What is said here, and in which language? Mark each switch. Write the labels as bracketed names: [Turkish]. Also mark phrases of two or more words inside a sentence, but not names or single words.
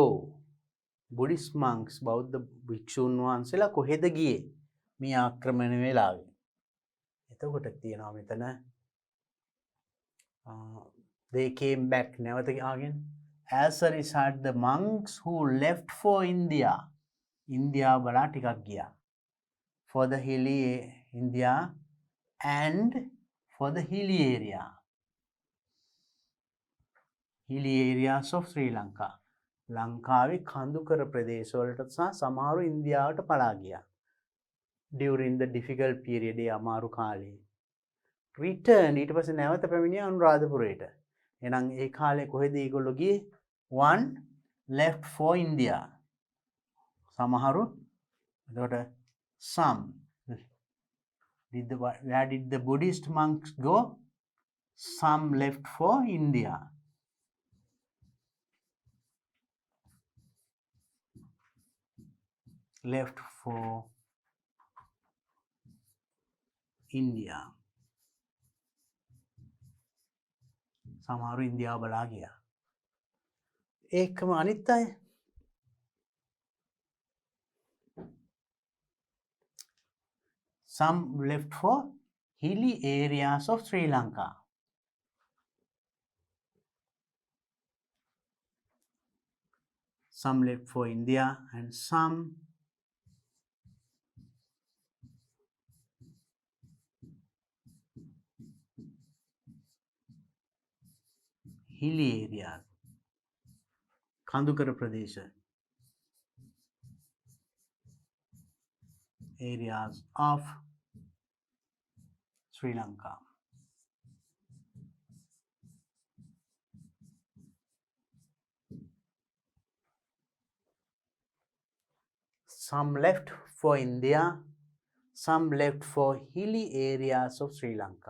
[English] Buddhist monks, [Sinhala] බෞද්ධ භික්ෂූන් වහන්සේලා කොහෙද ගියේ මේ ආක්‍රමණ වෙලාවේ? එතකොට තියෙනවා මෙතන [English] they came back. [Sinhala] නැවත ආගෙන [English] as a result the monks who left for India. [Sinhala] India බලා ටිකක් ගියා. [English] For the hilly India and for the hilly area. Hilly areas of Sri Lanka. [Sinhala] ලංකාවේ කඳුකර ප්‍රදේශවලට සහ සමහරු ඉන්දියාවට පලා ගියා. [English] During the difficult period, [Sinhala] ඒ අමාරු කාලේ. Return ඊට පස්සේ නැවත පැමිණියා අනුරාධපුරයට. එහෙනම් ඒ කාලේ කොහෙද ඒගොල්ලෝ ගියේ? [English] One left for India. [Sinhala] සමහරු එතකොට some. [English] Where did the Buddhist monks go? Some left for India. Left for India. [Sinhala] සමහරු ඉන්දියාව බලා ගියා. ඒකම අනිත් අය [English] some left for hilly areas of Sri Lanka. Some left for India and some hilly areas. [Sinhala] කඳුකර ප්‍රදේශ [English] areas of Sri Lanka. Some left for India, some left for hilly areas of Sri Lanka.